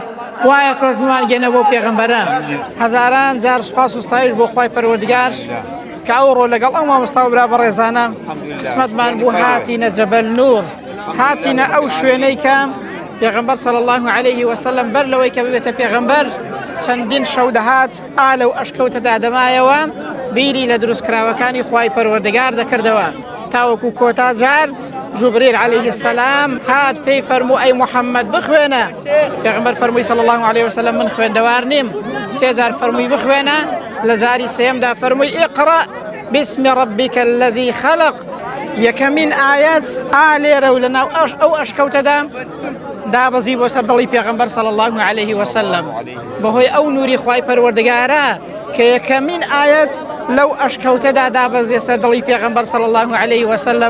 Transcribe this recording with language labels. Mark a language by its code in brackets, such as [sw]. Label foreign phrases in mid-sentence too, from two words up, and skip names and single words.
[ckb] خوایە کۆژنمان گەنە بۆ پێغەمبەرە. هەزاران جار سوپاس و ستایش بۆ خوای پەروەردگار کە ئەوڕۆ لەگەڵ ئەو مامۆستا و برا بەڕێزانە قسمەتمان بوو هاتینە جەبەل نور، هاتینە ئەو شوێنەی کە پێغەمبەر [ar] صلی الله علیه وسلم [ckb] بەر لەوەی کە ببێتە پێغەمبەر چەندین شەو دەهات ئالە و ئەشکەوتە دەمایەوە بیری لە دروستکراوەکانی خوای پەروەردگار دەکردەوە. تاوەکو کۆتا جار جوبریل [ar] علیه السلام [ckb] هات پێی فەرموو ئەی محەممەد بخوێنە. پێغەمبەر فەرمووی [ar] صلی الله علیه وسلم [ckb] من خوێندەوار نیم. سێ جار فەرمووی بخوێنە، لە زاری سێمدا فەرمووی [ar] ئیقڕە بسم ربك الذي خلق. [ckb] یەکەمین ئاەت ئالێرە و لەناو ئەو ئەشکەوتەدا دابەزی بۆ سەر دڵی پێغەمبەر [ar] صلی الله علیه وسلم [ckb] بەهۆی ئەو نوری خوای پەروەردگارە کە یەکەمین ئاەت لەو ئەشکەوتەدا دابەزێ سەر دڵی پێغەمبەر [ar] صلی الله علیه وسلم.